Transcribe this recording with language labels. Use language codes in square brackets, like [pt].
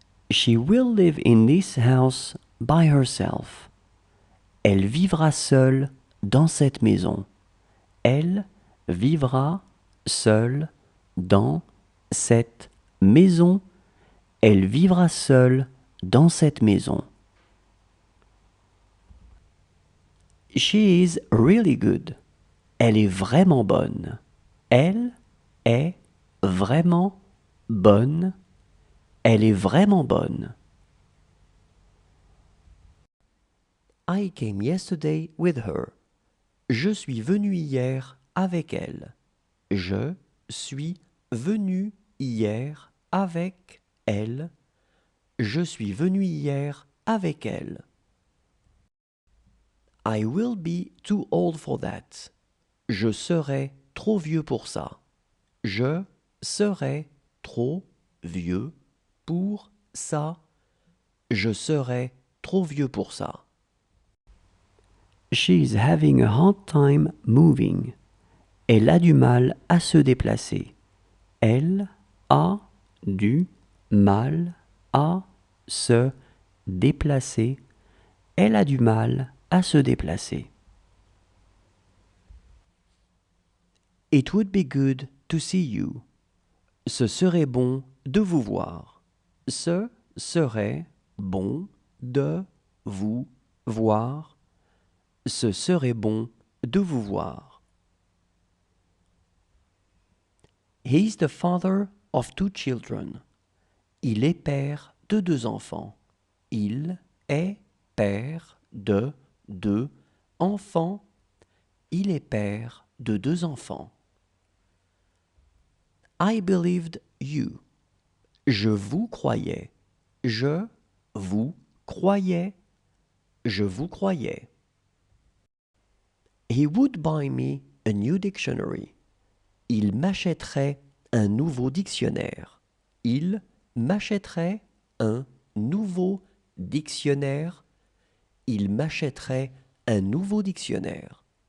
[en] She will live in this house by herself. [fr] Elle vivra seule dans cette maison. Elle vivra seule dans cette maison. Elle vivra seule dans cette maison. [en] She is really good. [fr] Elle est vraiment bonne. Elle est vraiment bonne. Elle est vraiment bonne. [en] I came yesterday with her. [fr] Je suis venu hier avec elle. Je suis venu hier avec elle. Je suis venu hier avec elle. [en] I will be too old for that. [fr] Je serai trop vieux pour ça. Je serai trop vieux pour ça. Je serai trop vieux pour ça. [en] She's having a hard time moving. [fr] Elle a du mal à se déplacer. Elle a du mal à se déplacer. Elle a du mal à se déplacer. [en] It would be good to see you. [fr] Ce serait bon de vous voir. Ce serait bon de vous voir. Ce serait bon de vous voir. [en] He is the father of 2 children. [fr] Il est père de 2 enfants. Il est père de 2 enfants. Il est père de 2 enfants. [en] I believed you. [fr] Je vous croyais. Je vous croyais. Je vous croyais. [en] He would buy me a new dictionary. [fr] Il m'achèterait un nouveau dictionnaire. Il m'achèterait un nouveau dictionnaire. Il m'achèterait un nouveau dictionnaire.